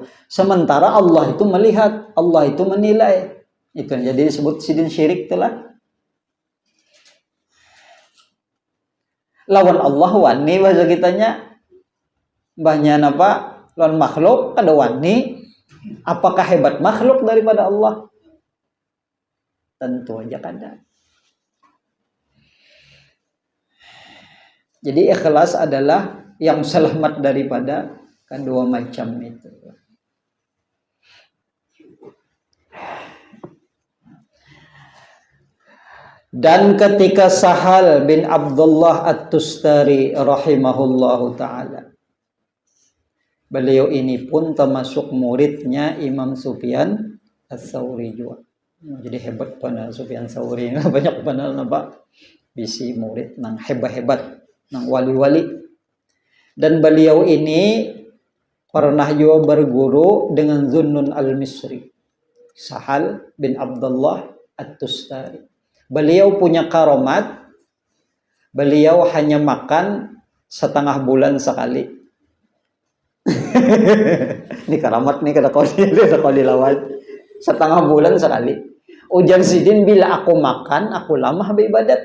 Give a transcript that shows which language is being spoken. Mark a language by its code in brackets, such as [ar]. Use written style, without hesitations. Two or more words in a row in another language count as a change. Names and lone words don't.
[id] Sementara Allah itu melihat, Allah itu menilai. [bjn] Itu jadi disebut sidin syirik itulah. Lawan Allah wani bahasa kitanya. Banyak apa? Lawan makhluk kada wani. [id] Apakah hebat makhluk daripada Allah? [bjn] Tentu aja kada. [id] Jadi ikhlas adalah yang selamat daripada kedua macam itu. Dan ketika Sahal bin Abdullah At-Tustari [ar] رحمه الله تعالى, [id] beliau ini pun termasuk muridnya Imam Sufyan Tsauri juga. Jadi hebat pada Sufyan Tsauri. [bjn] Banyak pada nampak bisi murid nang hebat-hebat, nang wali-wali. [id] Dan beliau ini pernah juga berguru dengan Zunnun al-Misri. Sahal bin Abdullah At-Tustari. Beliau punya karomat, beliau hanya makan setengah bulan sekali. [bjn] Ini karamat nih kada kau dilawan. [id] Setengah bulan sekali. [bjn] Ujar Sidin, bila aku makan, aku lama beribadat.